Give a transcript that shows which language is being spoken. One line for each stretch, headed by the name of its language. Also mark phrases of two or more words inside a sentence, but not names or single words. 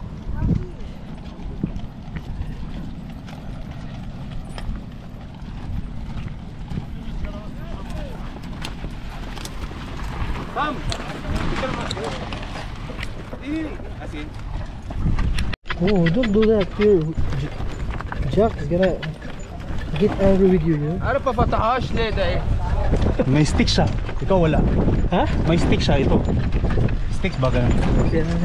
English: Come.
Filipino: Asin.
English: Oh, don't do that. Jack is gonna get angry with you, you know?
Filipino: Ano pa pataas na ito eh? May stick siya. Ikaw wala. Ha? May stick siya ito. Stick ba ganun?
English: Yeah.